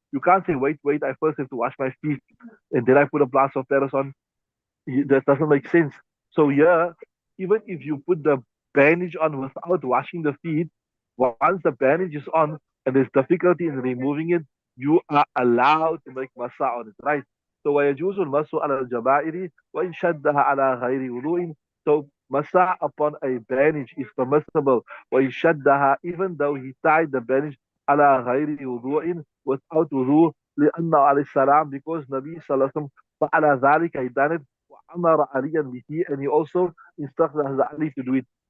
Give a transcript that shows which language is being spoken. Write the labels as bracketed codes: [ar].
[en] You can't say, wait, I first have to wash my feet, and then I put a plaster of Paris on. That doesn't make sense. So yeah, even if you put the bandage on without washing the feet, once the bandage is on and there's difficulty in removing it, you are allowed to make masa on it, right? [ar] So ويجوز المسح على الجبائر وإن شدها على غير وضوء. [en] So masa upon a bandage is permissible. [ar] وإن شدها, [en] even though he tied the bandage [ar] على غير وضوء, [en] without wudu, [ar] لأنه عليه السلام, [en] because Nabi [ar] صلى الله عليه وسلم فعل ذلك, [en] he done it, [ar] وأمر عليا به, [en] and he also instructed Ali to do it.